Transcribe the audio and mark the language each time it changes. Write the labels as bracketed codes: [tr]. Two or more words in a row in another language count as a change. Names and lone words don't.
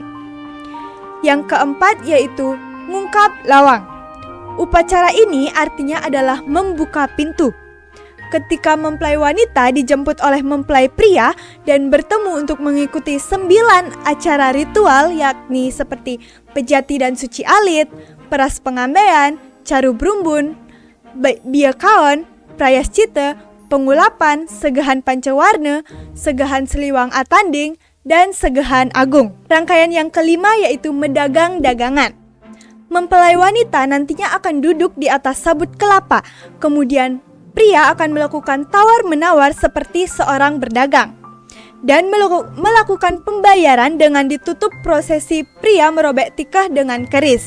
[id] Yang keempat yaitu ngungkap lawang. Upacara ini artinya adalah membuka pintu. Ketika mempelai wanita dijemput oleh mempelai pria dan bertemu untuk mengikuti 9 acara ritual, yakni seperti pejati dan suci alit, peras pengambeian, caru brumbun, biakaon, prayascita, pengulapan, segahan pancawarna, segahan seliwang atanding, dan segahan agung. Rangkaian yang kelima yaitu medagang dagangan. Mempelai wanita nantinya akan duduk di atas sabut kelapa, kemudian pria akan melakukan tawar-menawar seperti seorang berdagang. Dan melakukan pembayaran dengan ditutup prosesi pria merobek tikah dengan keris.